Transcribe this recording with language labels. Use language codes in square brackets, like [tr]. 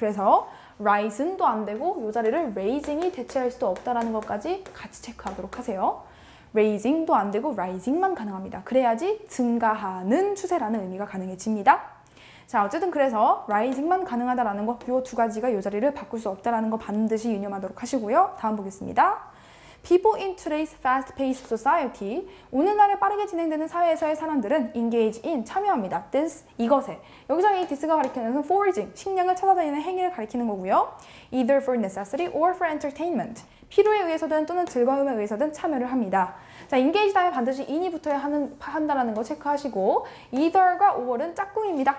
[ko] 그래서 rise는도 안 되고 이 자리를 raising이 대체할 수도 없다라는 것까지 같이 체크하도록 하세요. raising도 안 되고 rising만 가능합니다. 그래야지 증가하는 추세라는 의미가 가능해집니다. 자, 어쨌든 그래서 rising만 가능하다라는 거, 이 두 가지가 이 자리를 바꿀 수 없다라는 거 반드시 유념하도록 하시고요. 다음 보겠습니다. [en] People in today's fast-paced society, [ko] 오늘날에 빠르게 진행되는 사회에서의 사람들은 [en] engage in, [ko] 참여합니다. this, 이것에. 여기서 이 this가 가리키는 것은 foraging, 식량을 찾아다니는 행위를 가리키는 거고요. [en] either for necessity or for entertainment, [ko] 필요에 의해서든 또는 즐거움에 의해서든 참여를 합니다. 자, engage 다음에 반드시 in이 붙어야 한다는 거 체크하시고 either과 or은 짝꿍입니다.